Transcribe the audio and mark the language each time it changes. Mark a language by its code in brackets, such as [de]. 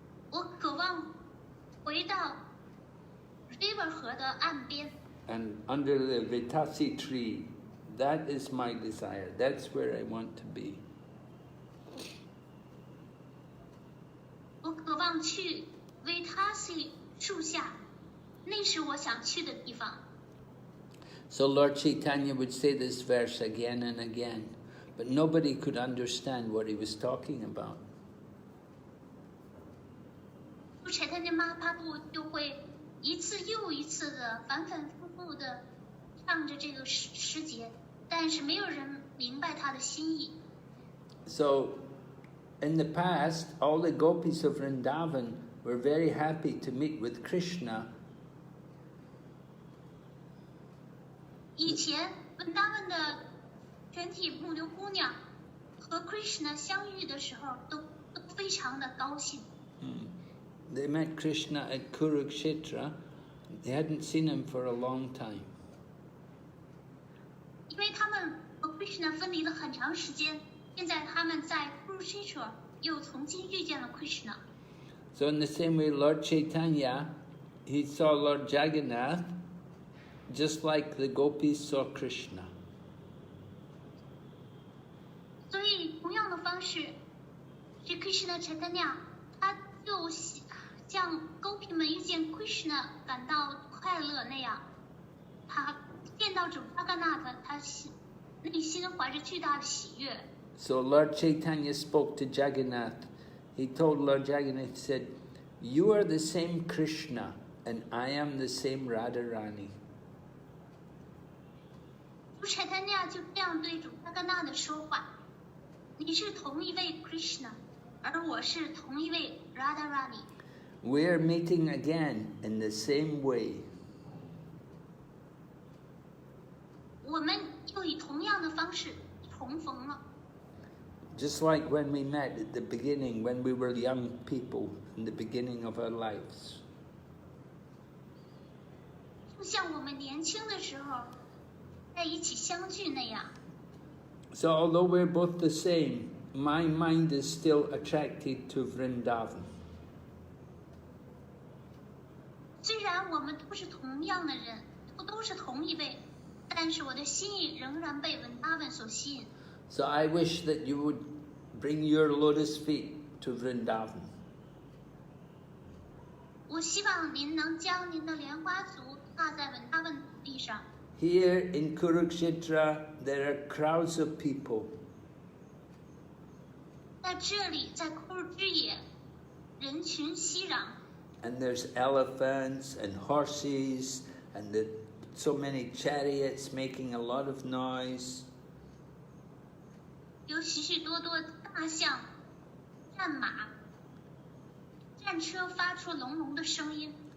[zh] 我渴望回到 river 河的岸边。 [en] And under the Vitasi tree, that is my desire. That's where I want to be. [zh] 我渴望去 Vitasi 树下，那是我想去的地方。 [en] So Lord Chaitanya would say this verse again and again, but nobody could understand what he was talking about. [zh] Chaitanya Mahaprabhu 就会一次又一次的反反复复的唱着这个诗节，但是没有人明白他的心意。 [en] So, in the past, all the Gopis of Vrndavan were very happy to meet with Krishna. [zh] 以前文达文的全体牧牛姑娘和 Krishna 相遇的时候，都非常的高兴。 [en] They met Krishna at Kurukshetra. They hadn't seen him for a long time. [zh] 因为他们和 Krishna 分离了很长时间，现在他们在 Kurukshetra 又重新遇见了 Krishna。 [en] So in the same way, Lord Chaitanya, he saw Lord Jagannath, just like the Gopis saw Krishna. [zh] 所以同样的方式，是 Krishna Chaitanya， 他就像 Gopi 们遇见 Krishna 感到快乐那样，他见到主 Jagannath， 他内心怀着巨大的喜悦。 [en] So Lord Chaitanya spoke to Jagannath. He told Lord Jagannath, he said, you are the same Krishna and I am the same Radharani. [zh] 主 Chaitanya 就这样对主加甘纳的说话：你是同一位 Krishna， 而我是同一位 Radharani。 [en] We're meeting again in the same way. [zh] 我们又以同样的方式重逢了。 [en] Just like when we met at the beginning, when we were young people in the beginning of our lives. [zh] 就像我们年轻的时候在一起相聚那样。 [en] So although we're both the same, my mind is still attracted to Vrindavan. [zh] 虽然我们都是同样的人，都是同一位，但是我的心意仍然被文达文所吸引。 [en] So I wish that you would bring your lotus feet to Vrindavan. [zh] 我希望您能将您的莲花足踏在文达文地上。 [en] Here in Kurukshetra, there are crowds of people. [zh] 在这里，在库尔之野，人群熙攘， [en] And there's elephants and horses and so many chariots making a lot of noise. [zh] 有许许多多大象、战马、战车发出隆隆的声音。